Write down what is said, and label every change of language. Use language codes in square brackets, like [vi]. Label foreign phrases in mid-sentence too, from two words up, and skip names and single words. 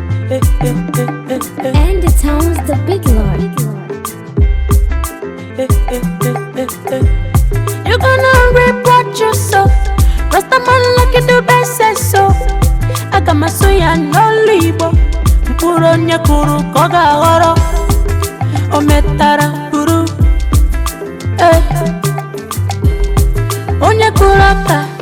[en] And the town's the big lord. Eh, you gonna reap what you sow. Rasta man like you do best, says so. [ig] Aga m asụ ya n'olu Igbo. Mkpụrụ onye kụrụ ka ọ ga-aghọrọ. O metara buru. Eh, onye kụrụ ọka